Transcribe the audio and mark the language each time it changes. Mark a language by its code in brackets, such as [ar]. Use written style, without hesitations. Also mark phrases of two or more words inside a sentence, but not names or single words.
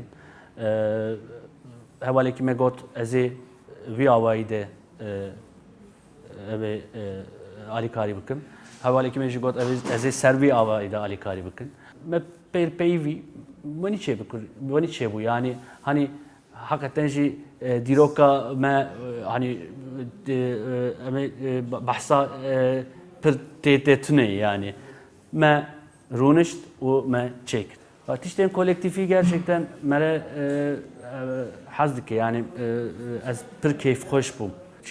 [ku] Hevalekî me got ez ê vî awayî de ev ê alîkarî bikim. Hevalekî me jî got ez ê ser vî awayî de alîkarî bikin. Me pêr peyivî wenî çê bikir, wenî çêbû [tr] yani hani hakikaten [ku] jî dîroka me hani behsa pir tê tune yani me rûnişt û me çêk. Tiştên kolektifî gerçekten mere hez dike yani ez pir keyfxweş bûm.